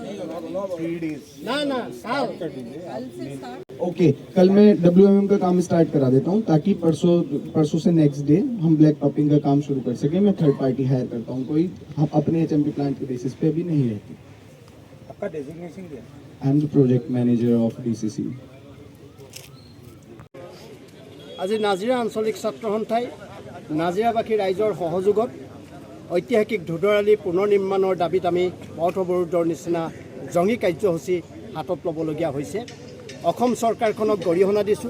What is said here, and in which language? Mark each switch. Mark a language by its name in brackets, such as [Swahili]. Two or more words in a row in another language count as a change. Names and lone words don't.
[Hindi] ओके, कल मैं WMM का काम स्टार्ट करा देता हूँ ताकि परसों से [English] next day [Hindi] हम [English] black topping [Hindi] का काम शुरू कर सकें। मैं [English] third party hire [Hindi] करता हूँ, कोई हम अपने HMP प्लांट के बेसिस पे अभी नहीं रहती। आपका डेजिग्नेशन क्या है? [English] I am the project manager of DCC. [Assamese] আজি নাজিৰা আঞ্চলিক ছাত্ৰ সন্থাই নাজিৰাবাসী ৰাইজৰ সহযোগত ঐতিহাসিক ধুদৰ আলি পুনৰ নিৰ্মাণৰ দাবীত আমি পথ অৱৰোধৰ নিচিনা জংগী কাৰ্যসূচী হাতত ল'বলগীয়া হৈছে। অসম চৰকাৰখনক গৰিহণা দিছোঁ।